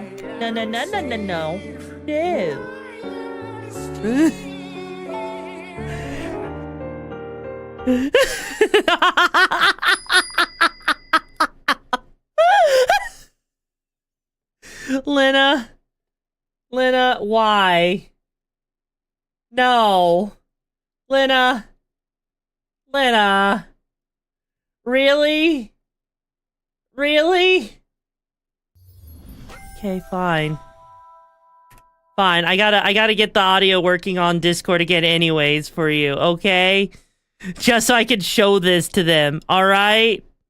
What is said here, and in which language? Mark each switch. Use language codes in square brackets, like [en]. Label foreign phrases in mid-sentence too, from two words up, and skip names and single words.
[en] No, no, no, no, no, no. Lena. Lena, why? No. Lena. Lena. Really? Really? Okay, fine. Fine, I gotta get the audio working on Discord again anyways for you, okay? Just so I can show this to them, alright?